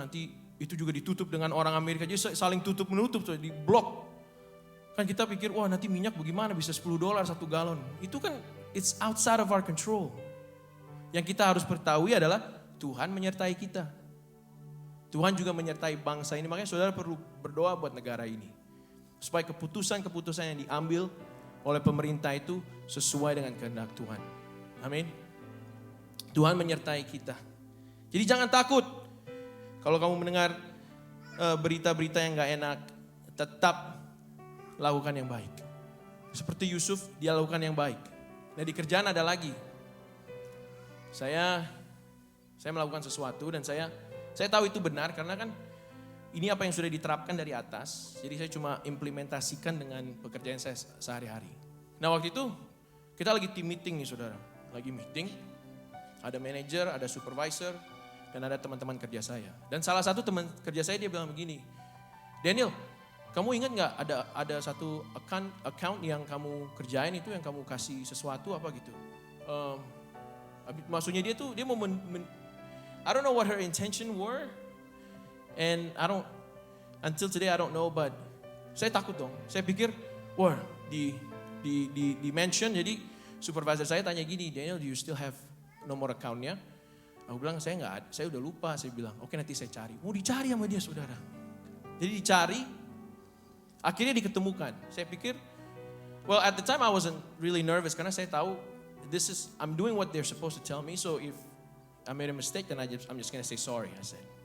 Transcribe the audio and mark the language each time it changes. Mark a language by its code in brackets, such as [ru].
[id] Nanti itu juga ditutup dengan orang Amerika. Jadi saling tutup menutup. Di blok. Kan kita pikir wah nanti minyak bagaimana bisa $10 satu galon. Itu kan [en] it's outside of our control. [id] Yang kita harus ketahui adalah Tuhan menyertai kita. Tuhan juga menyertai bangsa ini. Makanya saudara perlu berdoa buat negara ini. Supaya keputusan-keputusan yang diambil oleh pemerintah itu sesuai dengan kehendak Tuhan. Amin. Tuhan menyertai kita. Jadi jangan takut. Kalau kamu mendengar berita-berita yang gak enak, tetap lakukan yang baik. Seperti Yusuf, dia lakukan yang baik. Nah di kerjaan ada lagi. Saya melakukan sesuatu dan saya tahu itu benar karena kan ini apa yang sudah diterapkan dari atas. Jadi saya cuma implementasikan dengan pekerjaan saya sehari-hari. Nah waktu itu kita lagi team meeting nih saudara. Lagi meeting, ada manajer, ada supervisor, dan ada teman-teman kerja saya. Dan salah satu teman kerja saya dia bilang begini, Daniel, kamu ingat gak ada satu account yang kamu kerjain itu yang kamu kasih sesuatu apa gitu. Maksudnya dia mau [en] I don't know what her intention were. And until today I don't know, but [id] saya takut dong. Saya pikir, wah di mention, jadi supervisor saya tanya gini, Daniel, [en] do you still have [id] nomor account-nya? Aku bilang, saya nggak ada, saya udah lupa. Saya bilang, oke nanti saya cari. Mau dicari sama dia saudara. Jadi dicari, akhirnya diketemukan. Saya pikir, [en] well at the time I wasn't really nervous, [id] karena saya tahu, [en] I'm doing what they're supposed to tell me, so if I made a mistake, then I'm just gonna say sorry, I said.